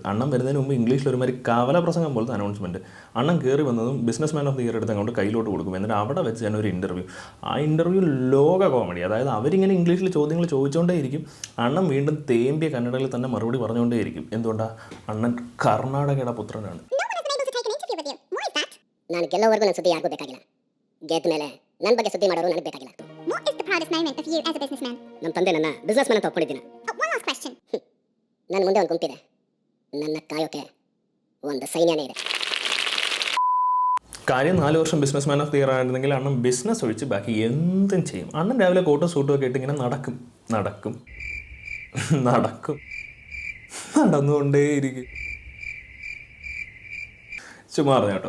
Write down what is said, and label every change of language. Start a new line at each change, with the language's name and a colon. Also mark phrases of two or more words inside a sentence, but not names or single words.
Malayalam: അണ്ണൻ വരുന്നതിന് മുമ്പ് ഇംഗ്ലീഷിൽ ഒരുമാതിരി കവല പ്രസംഗം പോലത്തെ അനൗൺസ്മെൻറ്റ്. അണ്ണൻ കയറി വന്നതും
English: business man of the year
Malayalam: എടുത്ത് അങ്ങോട്ട് കയ്യിലോട്ട് കൊടുക്കും. എന്നിട്ട് അവിടെ വെച്ച് തന്നെ ഒരു ഇൻ്റർവ്യൂ. ആ ഇൻ്റർവ്യൂ ലോക കോമഡി. അതായത് അവരിങ്ങനെ ഇംഗ്ലീഷിൽ ചോദ്യങ്ങൾ ചോദിച്ചുകൊണ്ടേയിരിക്കും. അണ്ണൻ വീണ്ടും തേമ്പിയ കന്നഡയിൽ തന്നെ മറുപടി പറഞ്ഞുകൊണ്ടേയിരിക്കും. എന്തുകൊണ്ടാണ്? അണ്ണൻ കർണാടകയുടെ പുത്രനാണ്.
Kannada: ನಾನು ಕೆಲವರೆಗೂ ನನ್ನ ಸುದ್ದಿ ಯಾರಿಗೂ ಬೇಕಾಗಿಲ್ಲ. ಗೆದ್ದ ಮೇಲೆ ನನ್ನ ಬಗ್ಗೆ ಸುದ್ದಿ ಮಾಡೋರು ನನಗೆ ಬೇಕಾಗಿಲ್ಲ.
English: what is the proudest moment of you as a businessman?
Kannada: ನಮ್ಮ ತಂದೆ ನನ್ನ
English: business man
Kannada: ಅಂತ ಒಪ್ಕೊಂಡಿದ್ದೀನಿ.
English: One last question.
Kannada: ನನ್ನ ಮುಂದೆ ಒಂದು ಗುಂಪಿದೆ. ನನ್ನ ಕಾಯೋಕೆ ಒಂದು ಸೈನ್ಯನೇ ಇದೆ.
Malayalam: കാര്യം 4 വർഷം
English: business man of the year
Malayalam: ആയിരുന്നെങ്കിൽ അണ്ണൻ ബിസിനസ് ഒഴിച്ച് ബാക്കി എന്തും ചെയ്യും. അണ്ണൻ രാവിലെ കോട്ടും സൂട്ടും ഒക്കെ ഇട്ട് ഇങ്ങനെ നടന്നുകൊണ്ടേയിരിക്കും. ചുമ്മാ പറഞ്ഞു കേട്ടോ.